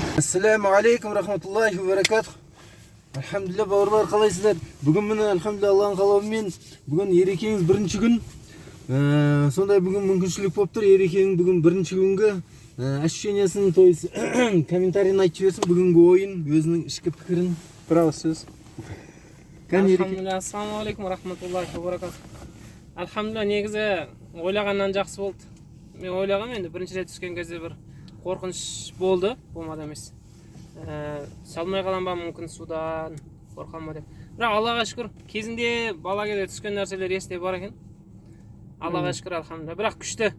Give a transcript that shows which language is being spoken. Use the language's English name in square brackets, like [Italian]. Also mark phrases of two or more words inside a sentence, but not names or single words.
[Arabic] السلام عليكم رحمة الله وبركاته. [Kazakh] Алхамдулилlah бауырлар, қалайсыздар? Бүгін міне алхамдулилlah Алланың қалауымен бүгін ерекеңіз бірінші күн. Сондай бүгін мүмкіншілік болып тұр. Ерекеңнің бүгін бірінші күнгі ощущениясын, [Russian] то есть [Kazakh] комментарийін айтып жіберсін. Бүгінгі ойын, өзінің ішкі пікірін. Bir ağız söz. [Arabic] الحمد لله، السلام عليكم رحمة الله وبركاته. [Kazakh] Alhamdulillah, негізі ойлағаннан жақсы болды. Мен ойлағам енді бірінші рет түскен кезде бір қорқыныш болды, болмады емес. Салмай қалам ба мүмкін судан қорқам ба деп. Бірақ Аллаға шүкір, кезінде бала кезде түскен нәрселер есте бар екен. Аллаға шүкір, алхамдулилlah. Бірақ күшті.